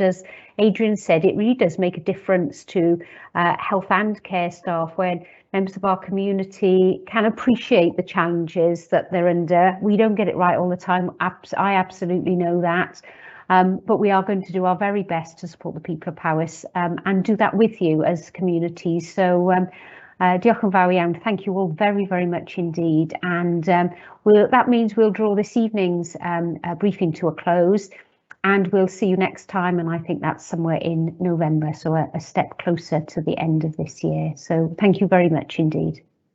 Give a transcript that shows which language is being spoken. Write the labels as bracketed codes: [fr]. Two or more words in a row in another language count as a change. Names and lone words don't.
[en] As Adrian said, it really does make a difference to health and care staff when members of our community can appreciate the challenges that they're under. We don't get it right all the time. I absolutely know that. But we are going to do our very best to support the people of Powys and do that with you as communities. [cy] So diolch yn fawr iawn. [en] Thank you all very, very much indeed. And that means we'll draw this evening's briefing to a close, and we'll see you next time. And I think that's somewhere in November, so a step closer to the end of this year. So thank you very much indeed.